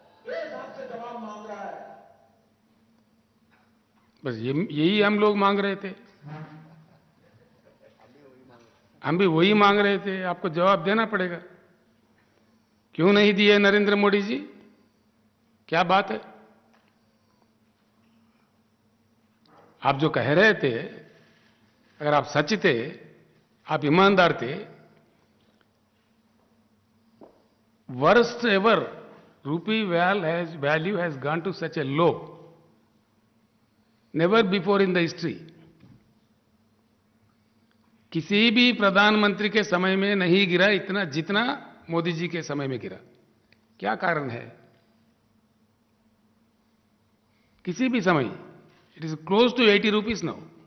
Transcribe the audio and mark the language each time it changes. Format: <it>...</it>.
<hi>देश आपसे जवाब मांग रहा है। बस यही हम लोग मांग रहे थे, हम भी वही मांग रहे थे। आपको जवाब देना पड़ेगा। क्यों नहीं दिए नरेंद्र मोदी जी? क्या बात है? आप जो कह रहे थे, अगर आप सच थे, आप ईमानदार थे,</hi> <en>worst ever rupee value has gone to such a low, never before in the history.</en> <hi>किसी भी प्रधानमंत्री के समय में नहीं गिरा इतना जितना मोदी जी के समय में गिरा। क्या कारण है? किसी भी समय</hi> <en>It is close to 80 rupees now.</en>